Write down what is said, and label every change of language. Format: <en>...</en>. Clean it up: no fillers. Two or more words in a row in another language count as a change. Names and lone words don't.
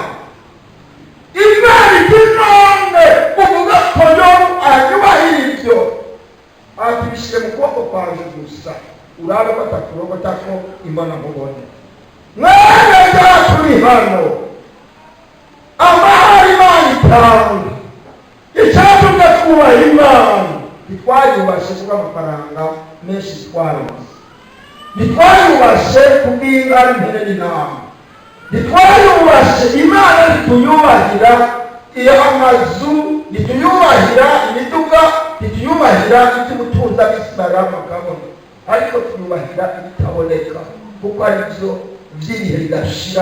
<rn>Imana iti none uvuga ko Yobu anyubahira ibyo, ati bishyire mu kuboko kwaje gusa, urabe ko atakurogota ko imbona nkubone. Mwene turi hano, amahari Imana itanga, icyatumye twubaha Imana, ntitwayubashe kubw'amafaranga menshi twaronse, ntitwayubashe kubw'inka n'impene n'intama, ntitwayubashe Imana ntituyubahira iyo amazu, ntituyubahira imiduga, ntituyubahira iby'ubutunzi ab'Isirayeli bakabona, ariko tuyubahira ibitaboneka, kuko ari byo by'ibihe bidashira.</rn>